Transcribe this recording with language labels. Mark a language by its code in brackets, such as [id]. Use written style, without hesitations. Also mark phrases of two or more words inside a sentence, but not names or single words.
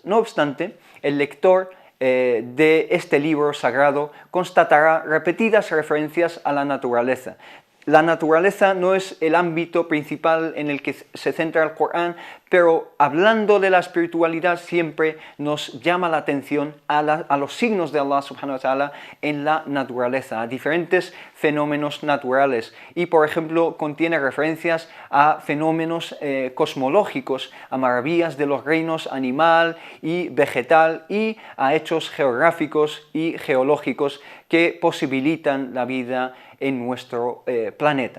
[es] No obstante, el lector de este libro sagrado constatará repetidas referencias a la naturaleza. La naturaleza no es el ámbito principal en el que se centra el Corán, pero hablando de la espiritualidad siempre nos llama la atención a los signos de Allah [ar] سبحانه وتعالى [es] en la naturaleza, a diferentes fenómenos naturales. Y por ejemplo contiene referencias a fenómenos cosmológicos, a maravillas de los reinos animal y vegetal y a hechos geográficos y geológicos que posibilitan la vida en nuestro planeta.